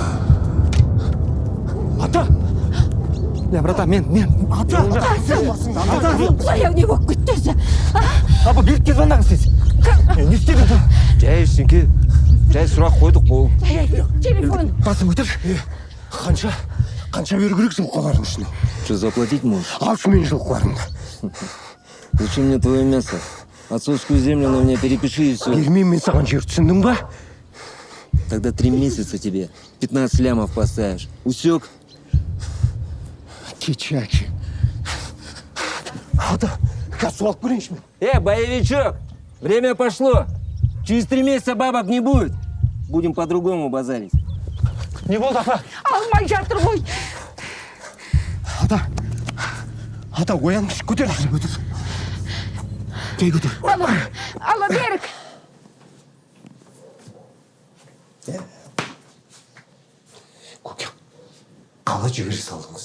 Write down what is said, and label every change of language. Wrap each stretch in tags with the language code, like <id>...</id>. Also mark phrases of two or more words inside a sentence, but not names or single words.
<kk>Ата! Брата, мен. Ата! Қасым! Құдай-ау, не болып кеттесі? Апа, билікке звондаңыз сіз. Не істедің? Жай ештеңке. Жай сұрақ қойдық болды. Телефон! Қасым, өтір. Қанша беру керек жылқылардың үшін?</kk> <ru>Что, заплатить можешь?</ru> <kk>Алшы мен жылқыларымды.</kk> <ru>Зачем мне твое мясо? Отцовскую землю на меня перепиши и все.</ru> <kk>Бермеймін мен саған жер, түсіндің ба?</kk> <ru>Тогда 3 месяца тебе 15 лямов поставишь. Усек? Кечаки.</ru> <kk>Ата, кассу алып көрейінші мен.</kk> <ru>Боевичок! Время пошло. Через 3 месяца бабок не будет. Будем по-другому базарить.</ru> <kk>Не болды, апа? Алмай жатыр ғой. Ата, ояныңыз, көтеріңіз, көтер. Кей көтер. Ала берік. Көке, қалай жібере салдыңыз?</kk>